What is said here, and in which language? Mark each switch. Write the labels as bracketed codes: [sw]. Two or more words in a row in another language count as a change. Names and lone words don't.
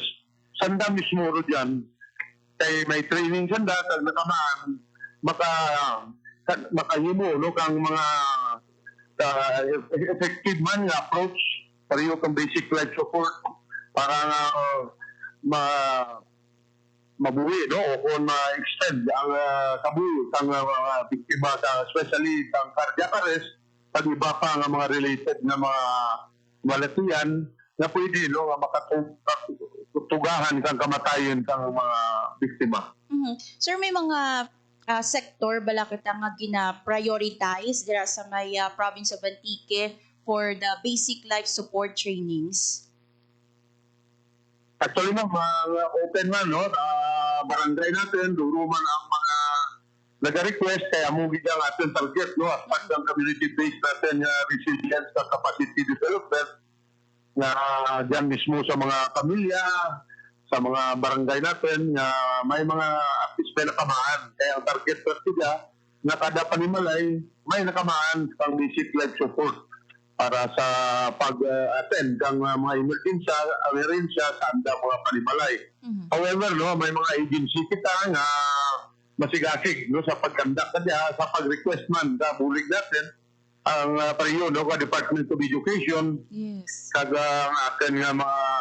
[krj] Sanda mismo ro dyan, kay may training sanda, kag nakamaan, makahimo, no, kang mga effective man nga approach, pareho kang [en] basic life support, [krj] para mabuhi, no, o kung ma-extend ang kabuhi ng mga biktima, especially ang [en] cardiac arrest, [tl] at iba pa ng mga [krj] related na mga malatian na pwede, no, makatugahan kang kamatayan ng mga biktima. Sir, may mga sector bala kita nga gina-prioritize dira sa may [en] province of Antique for the basic life support trainings? [krj] Actually, open man, no, barangay natin, duro man ang mga nag-request, kaya mo gigang ating target, no, [en] as part [krj] ng community-based natin resilience at [en] capacity development [krj] na dyan mismo sa mga pamilya, sa mga barangay natin, may mga at least may nakamaan. Kaya ang target natin niya, na kada panimalay, may nakamaan pang [en] basic life support [krj] para sa pag-attend ng mga emergensya sa andang mga panimalay. However, no, may mga agency kita nga masigasig, no, sa pagkandak kanya, sa pag-request man sa bulig natin, ang pareho, no, ka Department of Education, kag atin nga mga